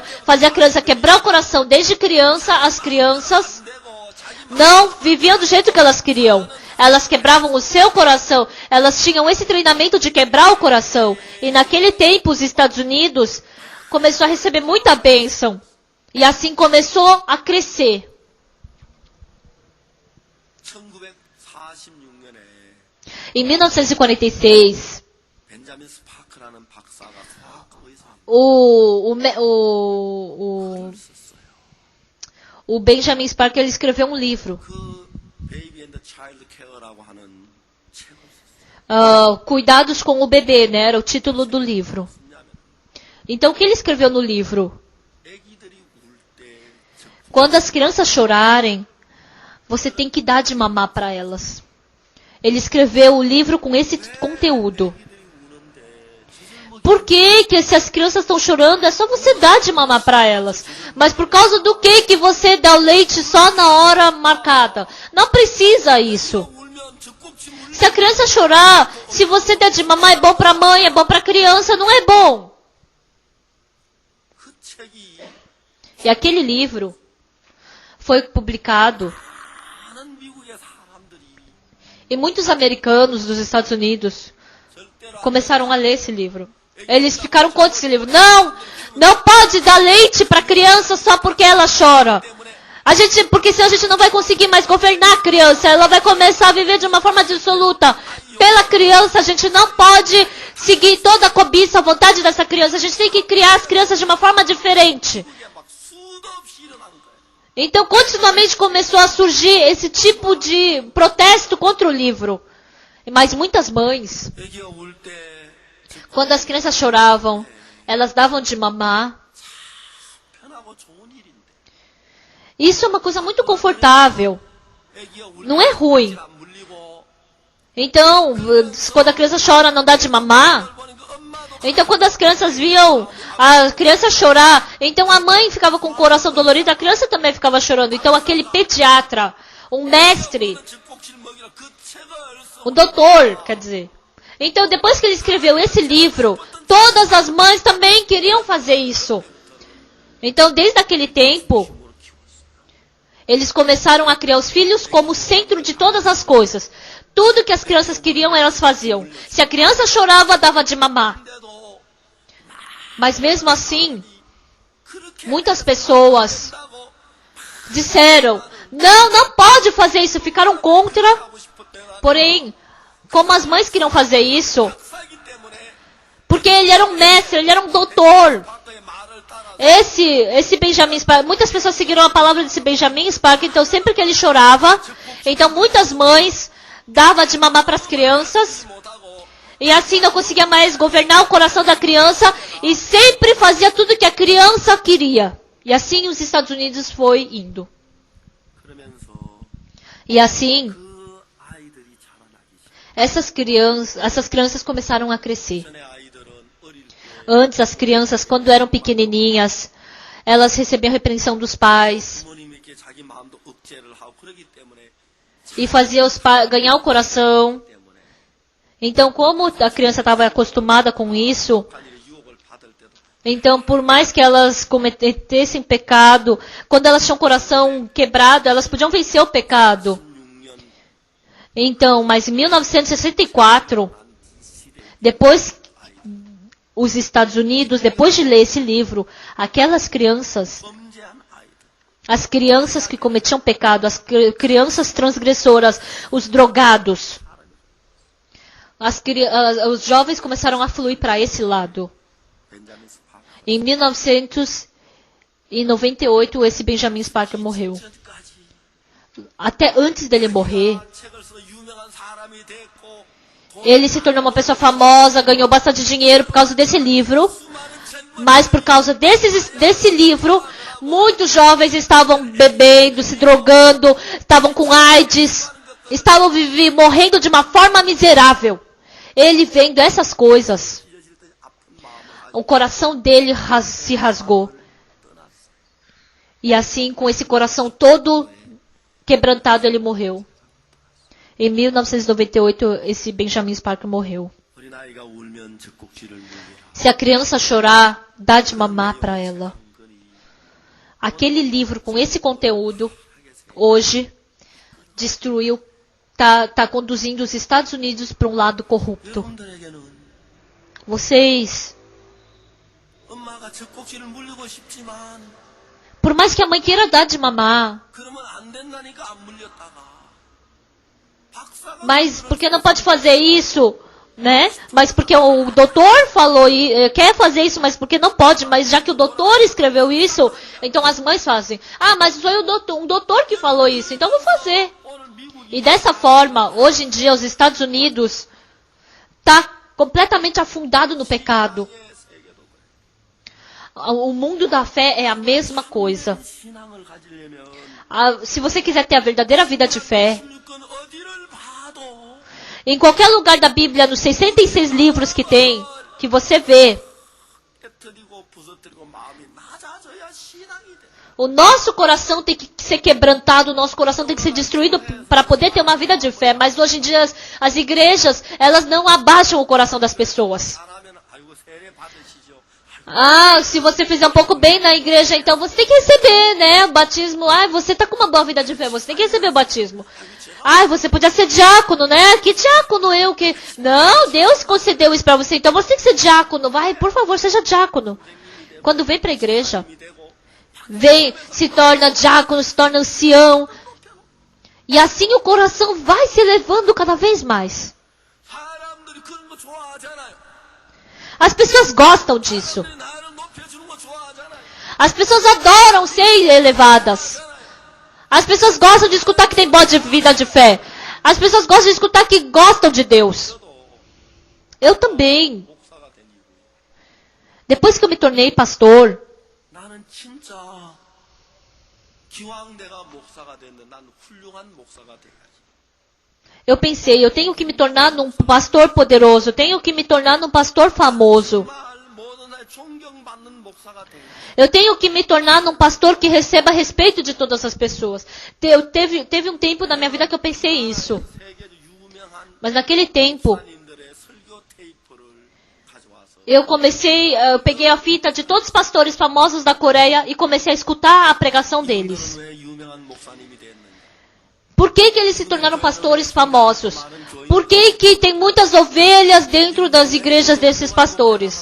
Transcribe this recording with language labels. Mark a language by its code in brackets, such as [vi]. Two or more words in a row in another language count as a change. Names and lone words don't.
[pt] Fazia a criança quebrar o coração. Desde criança, as crianças não viviam do jeito que elas queriam. Elas quebravam o seu coração. Elas tinham esse treinamento de quebrar o coração. E naquele tempo, os Estados Unidos começou a receber muita bênção. E assim começou a crescer. [ko] 1946년에 [pt] Em 1946, [ko] 벤자민 스파크라는 박사가 의사 [pt] o Benjamin Spark ele escreveu um livro. [ko] 그 베이비 앤드 차일드 케어라고 하는 책을 썼어요. [pt] Cuidados com o bebê, né? Era o título do livro. Então, o que ele escreveu no livro? [ko] 애기들이 울 때 [pt] Quando as crianças chorarem, você tem que dar de mamar para elas. Ele escreveu o livro com esse conteúdo. Por que se as crianças estão chorando, é só você dar de mamar para elas. Mas por causa do que você dá o leite só na hora marcada? Não precisa isso. [ko] 울면 젖꼭지 물리는 [pt] Se a criança chorar, se você der de mamar, é bom para a mãe, é bom para a criança, não é bom. [ko] 그 책이 [pt] E aquele livro foi publicado. [ko] 많은 미국의 사람들이 [pt] E muitos americanos dos Estados Unidos [ko] 절대로 [pt] começaram a ler esse livro. Eles ficaram contra esse livro. Não pode dar leite para a criança só porque ela chora. Porque senão a gente não vai conseguir mais governar a criança. Ela vai começar a viver de uma forma dissoluta. Pela criança, a gente não pode seguir toda a cobiça, a vontade dessa criança. A gente tem que criar as crianças de uma forma diferente. [ko] 이게 막 수도 없이 일어나는 거예요. [pt] Então, continuamente começou a surgir esse tipo de protesto contra o livro. Mas muitas mães, [ko] 애기가 울 때 [pt] quando as crianças choravam, elas davam de mamar. [ko] 편하고 좋은 일인데 [pt] Isso é uma coisa muito confortável. [ko] 애기가 울 [pt] Não é ruim. [ko] 때 안 물리고 [pt] Então, quando a criança chora, não dá de mamar. [ko] 보는 그 엄마도 [pt] Então, quando as crianças viam a criança chorar, então a mãe ficava com o coração dolorido, a criança também ficava chorando. Então, aquele pediatra, um mestre, [ko] 젖꼭지를 먹이라 그 책을 [pt] um doutor, quer dizer. Então, depois que ele escreveu esse livro, todas as mães também queriam fazer isso. Então, desde aquele tempo, eles começaram a criar os filhos como centro de todas as coisas. Tudo que as crianças queriam, elas faziam. Se a criança chorava, dava de mamar. [ko] 근데도 [pt] Mas mesmo assim, [ko] 그렇게 [pt] muitas pessoas [ko] 한다고 [pt] disseram, não pode fazer isso, ficaram contra. [ko] 하고 싶을 때가 [pt] Porém, como as mães queriam fazer isso, [ko] 박사이기 때문에 [pt] porque ele era um mestre, ele era um doutor. [ko] 박사의 말을 따라 [pt] Esse Benjamin Spark, muitas pessoas seguiram a palavra desse Benjamin Spark, então sempre que ele chorava, então muitas mães davam de mamar para as crianças, [ko] 못하고 [pt] e assim não conseguia mais governar o coração da criança, e sempre fazia tudo que a criança queria. E assim os Estados Unidos foi indo. [ko] 그러면서 [pt] E assim, [ko] 그 아이들이 자라나기 시작. [pt] essas crianças começaram a crescer. [ko] 전에 아이들은 어릴 때 [pt] Antes, as crianças, quando eram pequenininhas, elas recebiam repreensão dos pais [ko] 부모님에게 자기 마음도 억제를 하고 그러기 때문에 [pt] e faziam ganhar o coração. Então, como a criança estava acostumada com isso, [ko] 자기의 유혹을 받을 때도 [pt] então, por mais que elas cometessem pecado, quando elas tinham o coração quebrado, elas podiam vencer o pecado. [ko] 16년 [pt] Então, mas em 1964, depois os Estados Unidos, depois de ler esse livro, aquelas crianças, [ko] 범죄한 아이들 [pt] as crianças que cometiam pecado, as crianças transgressoras, os drogados, os jovens começaram a fluir para esse lado. [ko] 벤자민 스파크 [pt] Em 1998, esse Benjamin Spark morreu. [ko] 전까지 [pt] até antes dele morrer, [ko] 책을 써 유명한 사람이 됐고 [pt] ele se tornou uma pessoa famosa, ganhou bastante dinheiro por causa desse livro. Mas por causa desse livro, muitos jovens estavam bebendo, se drogando, estavam com AIDS, estavam morrendo de uma forma miserável. Ele vendo essas coisas, o coração dele se rasgou. E assim, com esse coração todo quebrantado, ele morreu. Em 1998, esse Benjamin Spark morreu. [ko] 어린아이가 울면 젖꼭지를 물리라. [pt] Se a criança chorar, dá de mamar para ela. Aquele livro com esse conteúdo, hoje, destruiu, tá conduzindo os Estados Unidos para um lado corrupto. [ko] 여러분들에게는 [pt] Vocês, [ko] 엄마가 젖꼭지를 물리고 싶지만 [pt] por mais que a mãe queira dar de mamar, [ko] 그러면 안 된다니까 안 물렸다가 박사가 [pt] mas porque não pode fazer isso, né? Mas porque o doutor falou e quer fazer isso, mas porque não pode. Mas já que o doutor escreveu isso, então as mães fazem. Ah, mas foi um doutor que falou isso, então vou fazer. [ko] 오늘 미국이 [pt] E dessa forma, hoje em dia, os Estados Unidos tá completamente afundado no pecado. [ko] 세계도 [pt] O mundo da fé é a mesma coisa. [ko] 신앙을 가지려면 [pt] Se você quiser ter a verdadeira vida de fé, [ko] 건 어디를 봐도 [pt] em qualquer lugar da Bíblia, nos 66 livros que tem, que você vê, [ko] 깨뜨리고 부서뜨리고 마음이 낮아져야 신앙이 돼. [pt] o nosso coração tem que ser quebrantado, o nosso coração tem que ser destruído para poder ter uma vida de fé. Mas hoje em dia as igrejas, elas não abaixam o coração das pessoas. [ko] 잘하면 아이고 세례 받으시죠. [pt] Ah, se você fizer um pouco bem na igreja, então você tem que receber, né, o batismo. Ah, você tá com uma boa vida de fé, você tem que receber o batismo. Ah, você podia ser diácono, né? Que diácono eu que... Não, Deus concedeu isso para você, então você tem que ser diácono. Vai, por favor, seja diácono. Quando vem para a igreja, vem, se torna diácono, se torna ancião. E assim o coração vai se elevando cada vez mais. [ko] 사람들이 그런 거 좋아하잖아요. [pt] As pessoas gostam disso. [ko] 나를 높여주는 거 좋아하잖아요. [pt] As pessoas adoram ser elevadas. As pessoas gostam de escutar que tem boa vida de fé. As pessoas gostam de escutar que gostam de Deus. Eu também. [ko] 목사가 된 이후 [pt] Depois que eu me tornei pastor, [ko] 나는 진짜 기왕 내가 목사가 됐는데 난 훌륭한 목사가 돼야지. [pt] eu pensei, eu tenho que me tornar num pastor poderoso, eu tenho que me tornar num pastor famoso. [ko] 정말 모든 날 존경받는 목사가 돼야지. [pt] Eu tenho que me tornar num pastor que receba respeito de todas as pessoas. Teve um tempo na minha vida que eu pensei isso. [ko] 세계도 유명한 [pt] Mas naquele tempo, [ko] 목사님들의 설교 테이프를 가져와서 [pt] eu peguei a fita de todos os pastores famosos da Coreia e comecei a escutar a pregação deles. [ko] 왜 유명한 목사님이 됐는지. [pt] Por que eles se tornaram pastores famosos? Por que tem muitas ovelhas dentro das igrejas desses pastores?